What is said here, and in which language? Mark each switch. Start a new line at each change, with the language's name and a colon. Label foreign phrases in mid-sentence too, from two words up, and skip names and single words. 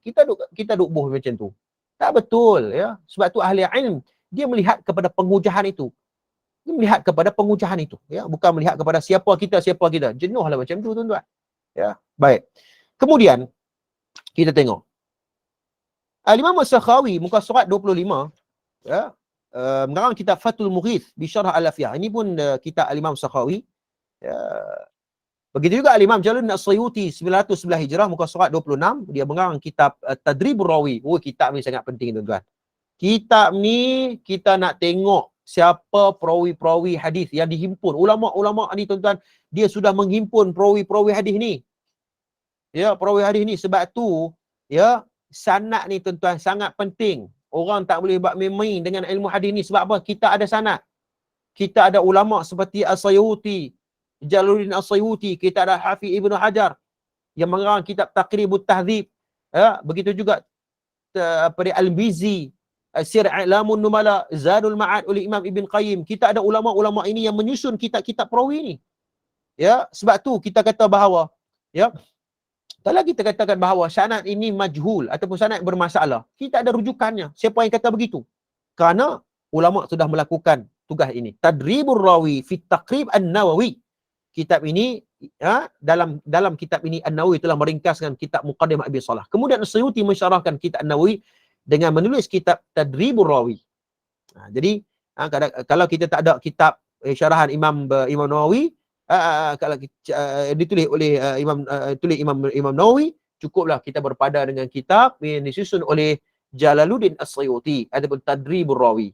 Malay: Kita duk buh macam tu. Tak betul, ya. Sebab tu ahli ilm dia melihat kepada pengujahan itu. Dia melihat kepada pengujahan itu, ya, bukan melihat kepada siapa kita. Jenuhlah macam tu, tuan-tuan. Ya, baik. Kemudian kita tengok Al-Imam As-Sakhawi muka surat 25, ya, mengarang kitab Fathul Mughith bi Syarah Al-Afiyah. Ini pun kitab Al-Imam As-Sakhawi. Ya. Begitu juga Al-Imam Jalaluddin As-Suyuti 911 Hijrah muka surat 26, dia mengarang kitab Tadribur Rawi. Kitab ni sangat penting, tuan-tuan. Kitab ni kita nak tengok siapa perawi-perawi hadis yang dihimpun. Ulama-ulama ni, tuan-tuan, dia sudah menghimpun perawi-perawi hadis ni. Ya, perawi hadis ni. Sebab tu, ya, sanad ni, tuan-tuan, sangat penting. Orang tak boleh buat main-main dengan ilmu hadis ni. Sebab apa? Kita ada sanad. Kita ada ulama seperti As-Sayuti, Jalaluddin As-Sayuti, kita ada Hafiz Ibn Hajar yang mengarang kitab Taqribut Tahdzib. Ya, begitu juga Al-Bizi, Sir A'lamun Numala, Zadul Ma'ad oleh Imam Ibn Qayyim. Kita ada ulama-ulama ini yang menyusun kitab-kitab perawi ni. Ya, sebab tu kita kata bahawa, ya, kalau kita katakan bahawa sanad ini majhul ataupun sanad bermasalah, kita ada rujukannya. Siapa yang kata begitu? Kerana ulama sudah melakukan tugas ini. Tadribur Rawi fi Taqrib An-Nawawi. Kitab ini, ya, dalam kitab ini An-Nawawi telah meringkaskan kitab Muqaddimah Abi Salah. Kemudian As-Suyuti mensyarahkan kitab An-Nawawi dengan menulis kitab Tadribur Rawi. Jadi kalau kita tak ada kitab syarahan Imam Nawawi, kalau ditulis oleh Imam Nawawi, cukuplah kita berpada dengan kitab yang disusun oleh Jalaluddin As-Suyuti ataupun Tadribur Rawi.